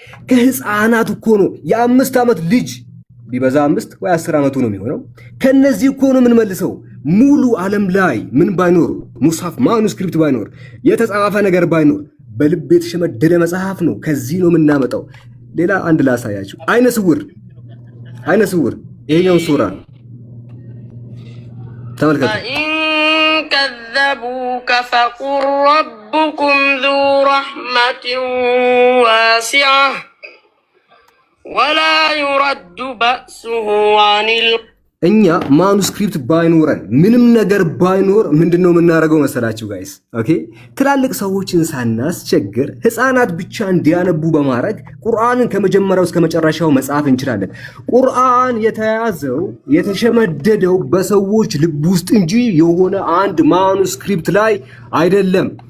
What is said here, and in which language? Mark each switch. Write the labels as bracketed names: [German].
[Amharic] ከህፃናት እኮ ነው የ5 ዓመት ልጅ ቢበዛ 5 ወይ 10 ዓመቱ ነው የሚሆነው ከነዚህ እኮ ነው ምን መልሰው ሙሉ ዓለም ላይ ምን ባይኖር ሙስሐፍ ማኑስክሪፕት ባይኖር የተጻፈ ነገር ባይኖር በልብ የተሸመደደ መጽሐፍ ነው ከዚህ ነው የምናመጣው ሌላ አንድ ላሳያችሁ አይነ ስውር ይሄኛው ሱራ ተመልከቱ [Arabic] كذبوك فقل ربكم ذو رحمة واسعة ولا يرد بأسه عن [Amharic] እኛ ማኑስክሪፕት ባይኖረን ምንም ነገር ባይኖር ምንድነው የምናደርገው መሰላችሁ ጋይስ ኦኬ ትላልቅ ሰዎችን ሳናስቸግር ህፃናት ብቻ እንዲያነቡ በማድረግ ቁርአንን ከመጀመሪያው እስከ መጨረሻው መጻፍ እንችላለን ቁርአን የተያዘው የተሸመደደው በሰዎች ልብ ውስጥ እንጂ የሆነ አንድ ማኑስክሪፕት ላይ አይደለም